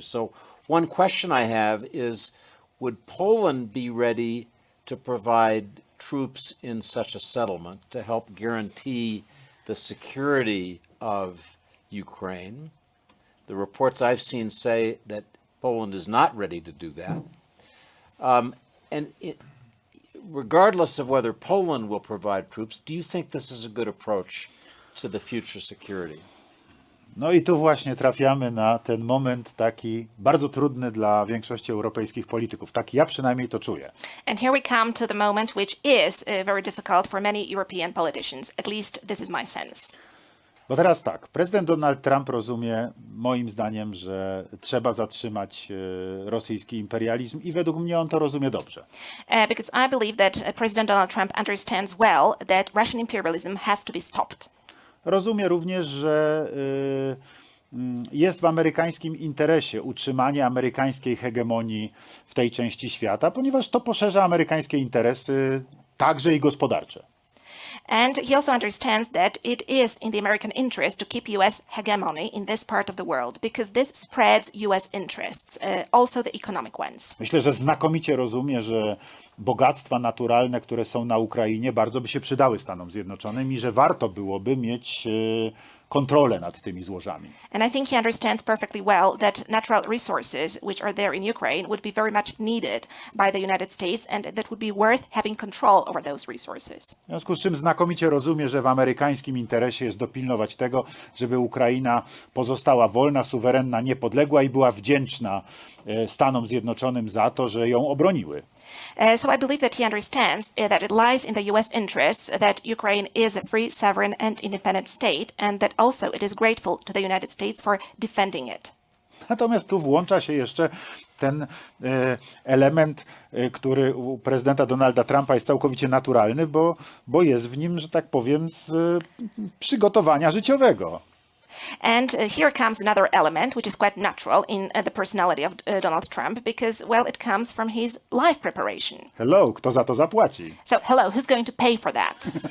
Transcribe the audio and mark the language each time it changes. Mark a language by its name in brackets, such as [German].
[English] So one question I have is, would Poland be ready to provide troops in such a settlement to help guarantee the security of Ukraine? The reports I've seen say that Poland is not ready to do that. Regardless of whether Poland will provide troops, do you think this is a good approach to the future security? [Polish] No i tu właśnie trafiamy na ten moment taki bardzo trudny dla większości europejskich polityków. Tak ja przynajmniej to czuję. [English] And here we come to the moment which is very difficult for many European politicians. At least this is my sense. [Polish] Bo teraz tak, prezydent Donald Trump rozumie, moim zdaniem, że trzeba zatrzymać rosyjski imperializm i według mnie on to rozumie dobrze. [English] Because I believe that President Donald Trump understands well that Russian imperialism has to be stopped. [Polish] Rozumie również, że jest w amerykańskim interesie utrzymanie amerykańskiej hegemonii w tej części świata, ponieważ to poszerza amerykańskie interesy, także i gospodarcze. [English] And he also understands that it is in the American interest to keep US hegemony in this part of the world because this spreads US interests, also the economic ones. [Polish] Myślę, że znakomicie rozumie, że bogactwa naturalne, które są na Ukrainie, bardzo by się przydały Stanom Zjednoczonym i że warto byłoby mieć kontrolę nad tymi złożami. [English] And I think he understands perfectly well that natural resources which are there in Ukraine would be very much needed by the United States and that would be worth having control over those resources. [Polish] W związku z czym znakomicie rozumie, że w amerykańskim interesie jest dopilnować tego, żeby Ukraina pozostała wolna, suwerenna, niepodległa i była wdzięczna Stanom Zjednoczonym za to, że ją obroniły. [English] So I believe that he understands that it lies in the US interests that Ukraine is a free, sovereign and independent state and that also it is grateful to the United States for defending it. [Polish] Natomiast tu włącza się jeszcze ten element, który u prezydenta Donalda Trumpa jest całkowicie naturalny, bo jest w nim, że tak powiem, z przygotowania życiowego. [English] And here comes another element, which is quite natural in the personality of Donald Trump, because, well, it comes from his life preparation. [Polish] Hello, kto za to zapłaci? [English] So, hello, who's going to pay for that?